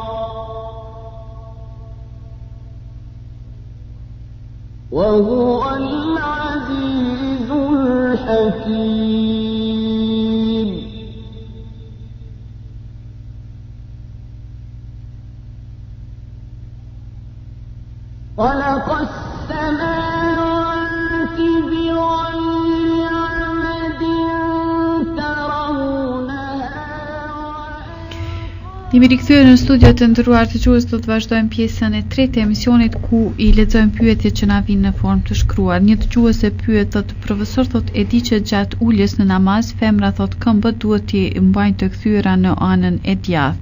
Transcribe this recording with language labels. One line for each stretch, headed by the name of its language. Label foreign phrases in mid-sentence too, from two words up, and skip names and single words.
Arabic: وهو العزيز الحكيم خلق السماوات بغير عمد ترونها.
Albanian: Jemi rikthyer në studio të nderuar dëgjues, do të vazhdojmë pjesën e tretë e emisionit ku i lexojmë pyetjet që na vinë në formë të shkruar. Një dëgjuese pyet, thotë profesor, thotë e di që gjatë uljes në namaz femra thotë këmbët duhet t'i mbajnë të kthyera në anën e djathtë.